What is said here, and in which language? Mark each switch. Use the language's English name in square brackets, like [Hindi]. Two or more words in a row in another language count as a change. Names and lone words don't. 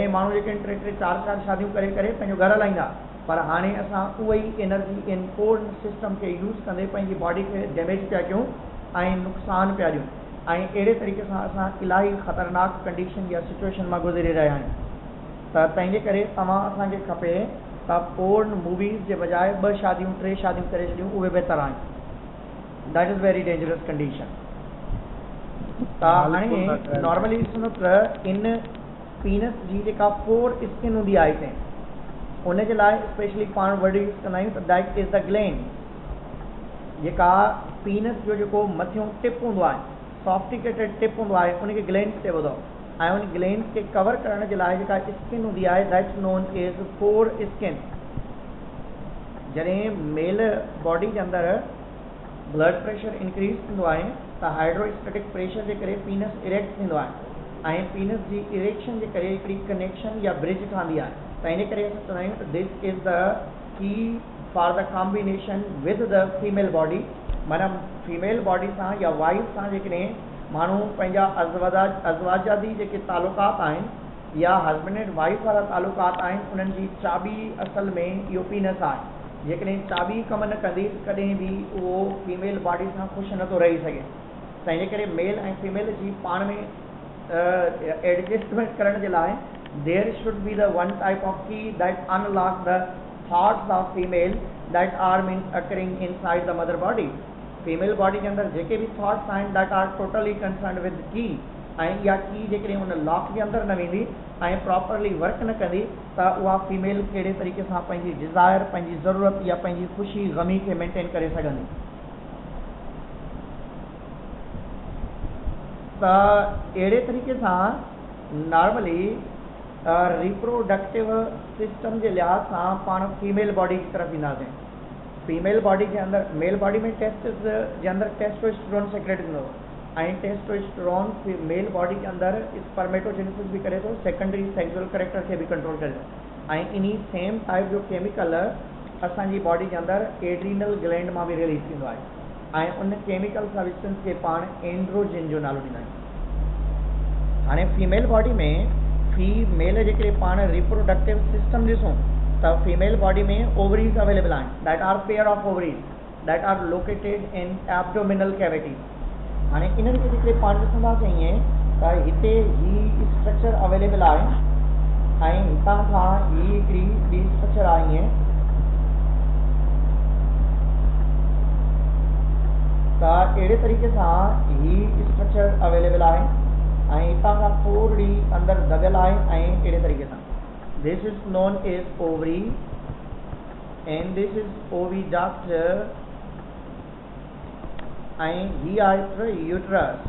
[Sindhi] पहिरें माण्हू जेके 3-3, 4-4 शादियूं करे करे पंहिंजो घरु हलाईंदा, पर हाणे असां उहा ई एनर्जी [English] in core system [Sindhi] खे यूज़ कंदे पंहिंजी बॉडी खे डैमेज पिया कयूं ऐं नुक़सानु पिया ॾियूं ऐं अहिड़े तरीक़े सां असां इलाही ख़तरनाक कंडीशन या सिचुएशन मां गुज़री रहिया आहियूं। त तंहिंजे करे असांखे खपे त [English] porn movies [Sindhi] जे बजाए 2 शादियूं 3 शादियूं करे छॾियूं, उहे बहितर आहिनि। [English] That is very dangerous condition. [Sindhi] त हाणे नॉर्मली ॾिसंदो त इन पीनस जी जेका 4 स्किन हूंदी आहे हिते, उनजे लाइ स्पेशली पाण वर्ड यूज़ कंदा आहियूं त [English] that is the gland. [Sindhi] जेका पीनस जो जेको मथियों टिप हूंदो आहे, [English] sophisticated tip [Sindhi] हूंदो आहे, उनखे ग्लैंड चइबो अथव। ऐं उन ग्लैंड खे कवर करण जे लाइ जेका स्किन हूंदी आहे [English] that's known as 4 skin. [Sindhi] जॾहिं [English] male body [Sindhi] जे अंदरि [English] blood pressure increase [Sindhi] थींदो आहे त [English] hydrostatic pressure [Sindhi] जे करे [English] penis erect [Sindhi] थींदो आहे ऐं पीनस जी इरेक्शन जे करे हिकिड़ी कनेक्शन या ब्रिज ठहंदी आहे। त इन करे असां चवंदा आहियूं त [English] this is the key for the combination with the female body. [Sindhi] माना [English] female body [Sindhi] सां या वाइफ सां जेकॾहिं माण्हू पंहिंजा अज़वाजादी जेके तालुकात आहिनि या [English] husband and wife [Sindhi] वारा तालुकात आहिनि, उन्हनि जी चाबी असल में इहो पीनस आहे। जेकॾहिं चाबी कमु न कंदी कॾहिं बि उहो [English] female body [Sindhi] सां ख़ुशि नथो रही सघे। त इन करे मेल ऐं फीमेल जी पाण में एडजस्टमेंट करण जे लाइ [English] there should be the one type of key that unlock the thoughts of female that are occurring inside the mother body। female body [Sindhi] के अंदर जेके भी थॉट्स आहिनि that are totally concerned with key, ऐं इहा की जेकॾहिं उन लॉक जे अंदरि न वेंदी ऐं प्रॉपरली वर्क न कंदी त उहा फीमेल कहिड़े तरीक़े सां पंहिंजी डिज़ायर, पंहिंजी ज़रूरत या पंहिंजी ख़ुशी ग़मी खे मेंटेन करे सघंदी। त अहिड़े तरीक़े सां नॉर्मली [English] reproductive system [Sindhi] के लिहाज से पाण [English] female body [Sindhi] की तरफ ईंदासीं। [English] female body [Sindhi] के अंदर [English] male body [Sindhi] में टेस्टिस के अंदर टेस्टोस्टेरोन सेक्रेट थींदो ऐं टेस्टोस्टेरोन [English] male body [Sindhi] के अंदर स्पर्मेटोजेनेसिस भी करे थो, [English] secondary sexual character [Sindhi] के भी कंट्रोल करे थो। ऐं इन्ही [English] same type [Sindhi] जो केमिकल असांजी बॉडी के अंदर [English] adrenal gland [Sindhi] मां भी रिलीज थींदो आहे ऐं उन [English] chemical substance [Sindhi] के पाण एंड्रोजन जो नालो ॾींदा आहियूं। हाणे फीमेल बॉडी में फीमेल जेके पाण [English] reproductive system [Sindhi] ॾिसूं त [English] female body [Sindhi] में [English] ovaries available [Sindhi] आहिनि [English] that are pair of ovaries that are located in abdominal cavities. [Sindhi] हाणे इन्हनि खे जेके पाण ॾिसंदासीं ईअं त हिते ही [English] structure available [Sindhi] आहे ऐं हितां खां ही हिकिड़ी ॿी स्ट्रक्चर आहे ईअं। त अहिड़े तरीक़े सां ही [English] structure available [Sindhi] आहे ऐं हितां खां थोरी अंदरि दॻियल आहे ऐं अहिड़े तरीक़े सां [English] this is known as ovary and this is oviduct [Sindhi] ऐं ही आहे यूट्रस।